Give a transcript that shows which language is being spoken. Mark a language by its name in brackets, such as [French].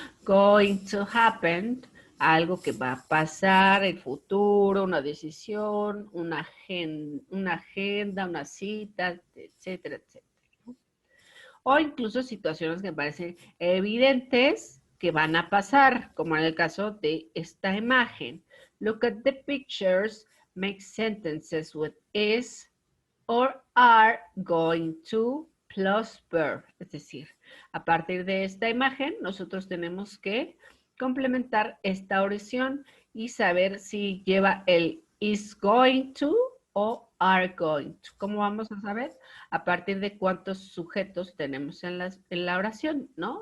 [English] Going to happen, [Spanish] algo que va a pasar, el futuro, una decisión, una agenda, una cita, etcétera, etcétera. ¿No? O incluso situaciones que parecen evidentes que van a pasar, como en el caso de esta imagen. [English] Look at the pictures. Make sentences with is or are going to plus verb. [Spanish] Es decir, a partir de esta imagen, nosotros tenemos que complementar esta oración y saber si lleva el is going to o are going to. ¿Cómo vamos a saber? A partir de cuántos sujetos tenemos en la oración, ¿no?